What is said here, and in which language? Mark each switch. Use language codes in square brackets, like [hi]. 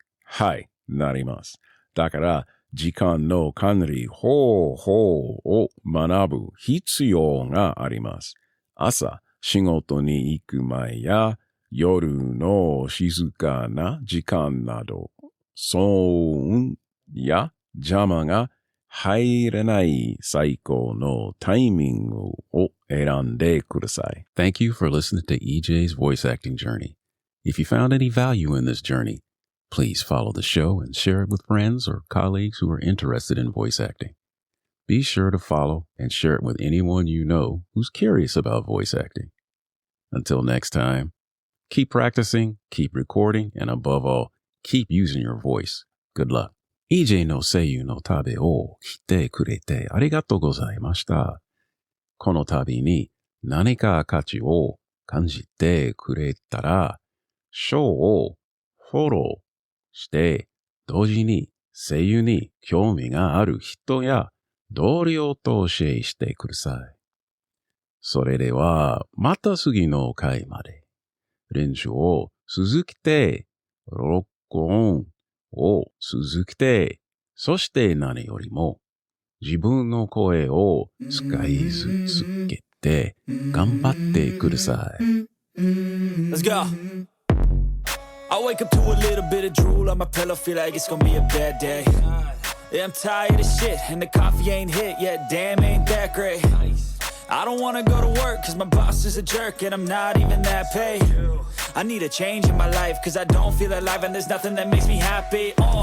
[ja] はい、なります。だから、時間の管理方法を学ぶ必要があります。朝、仕事に行く前や夜の静かな時間など、騒音や邪魔が入らない最高のタイミングを選んでください. [en] Thank you for listening to EJ's voice acting journey. If you found any value in this journey, please follow the show and share it with friends or colleagues who are interested in voice acting. Be sure to follow and share it with anyone you know who's curious about voice acting. Until next time, keep practicing, keep recording, and above all, keep using your voice. Good luck. [ja] EJ の声優の旅を来てくれてありがとうございました。この旅に何か価値を感じてくれたら、ショーをフォローして、同時に声優に興味がある人や同僚とシェアしてください。それでは、また次の回まで。練習を続けて、録音を続けて、そして何よりも、自分の声を使い続けて、頑張ってください。 [en] Let's go. I wake up to a little bit of drool on my pillow, feel like it's gonna be a bad day. Yeah, I'm tired of shit, and the coffee ain't hit yet, damn, ain't that great. I don't wanna go to work, cause my boss is a jerk, and I'm not even that paid. I need a change in my life, cause I don't feel alive, and there's nothing that makes me happy.